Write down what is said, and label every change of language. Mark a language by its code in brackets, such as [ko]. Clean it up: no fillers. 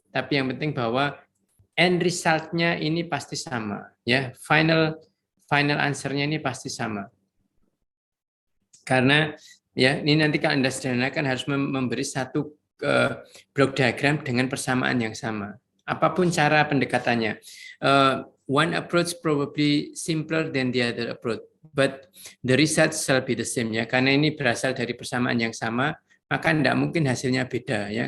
[id] Tapi yang penting bahwa end result-nya ini pasti sama, ya. Final answer-nya ini pasti sama. Karena ya ini nanti kalau Anda sederhanakan harus memberi satu block diagram dengan persamaan yang sama. Apapun cara pendekatannya. [en] One approach probably simpler than the other approach. But the result shall be the same, [id] ya, karena ini berasal dari persamaan yang sama, maka tidak mungkin hasilnya beda, ya.